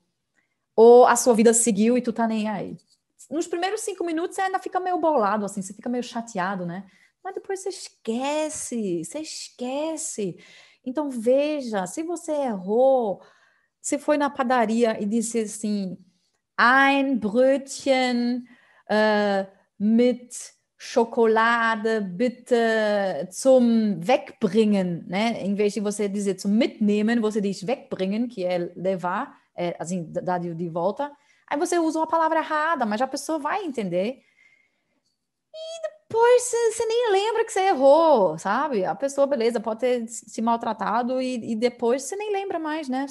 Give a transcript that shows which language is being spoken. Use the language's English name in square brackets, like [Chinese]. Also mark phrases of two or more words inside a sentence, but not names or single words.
[Portuguese] Ou a sua vida seguiu e tu tá nem aí? Nos primeiros 5 minutos você ainda fica meio bolado, assim, você fica meio chateado, né? Mas depois você esquece, você esquece. Então veja, se você errou, se foi na padaria e disse assim, [German] ein Brötchen mit Schokolade bitte zum Wegbringen, [Portuguese] né? Em vez de você dizer [German] zum Mitnehmen, [Portuguese] você diz wegbringen, que é levar, assim, dar de volta. Aí você usa uma palavra errada, mas a pessoa vai entender. Pois você nem lembra que você errou, sabe? A pessoa, beleza, pode ter se maltratado e depois você nem lembra mais, né?